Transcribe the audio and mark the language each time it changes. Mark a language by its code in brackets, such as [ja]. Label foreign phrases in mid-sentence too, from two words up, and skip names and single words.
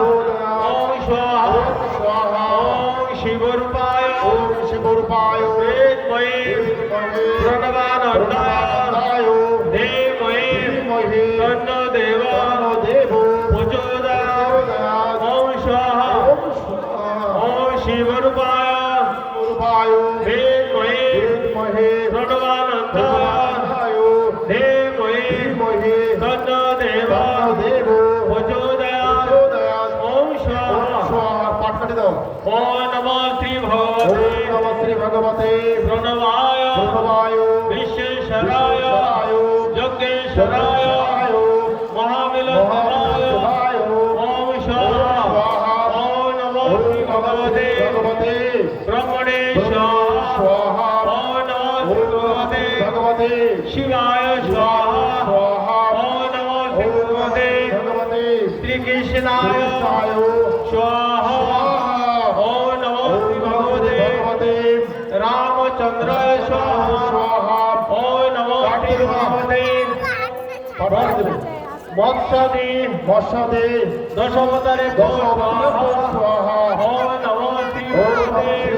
[sa] ওম স্বাহা ওম শিবরূপায় বেদমহে প্রণবানন্দায় ধীমহি তন্নো দেব প্রচোদয়াৎ। ওম স্বাহা ওম শিবরূপায় বেদমহে প্রণবানন্দায় ধীমহি তন্নো দেব প্রচোদয়াৎ। ওম স্বাহা। ওম নমঃ শ্রী ভগবতে প্রণবায় বিশ্বেশ্বরায় যজ্ঞেশ্বরায় মহামিলনায়। ওম স্বাহা ওম নমঃ শ্রী ভগবতে ব্রহ্মণে স্বাহা ওম নমঃ শ্রী ভগবতে শিবায় স্বাহা ওম নমঃ শ্রী ভগবতে শ্রীকৃষ্ণায় স্বাহা ওম নমঃ শ্রী ভগবতে রামচন্দ্রায় স্বাহা ওম নমঃ শ্রী ভগবতে মৎস্যদেব দশাবতারে স্বাহা ওম নমঃ শ্রী ভগবতে